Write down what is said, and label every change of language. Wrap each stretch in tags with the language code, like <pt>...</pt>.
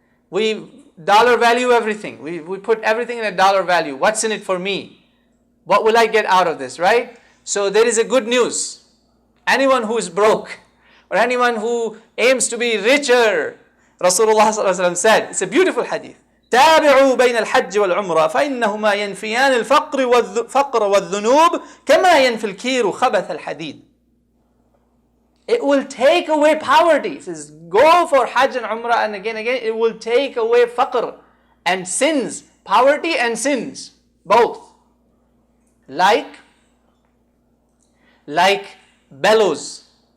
<en>We dollar value everything. We put everything in a dollar value. What's in it for me? What will I get out of this, right? So there is a good news. Anyone who is broke, or anyone who aims to be richer, Rasulullah ﷺ said, it's a beautiful hadith.</en> <ar>تابعوا بين الحج والعمرة فإنهما ينفيان الفقر والذنوب كما ينفي الكير خبث الحديد.</ar> <en>It will take away poverty. It says, go for Hajj and Umrah, and again, it will take away faqr and sins, poverty and sins, both. Like bellows.</en>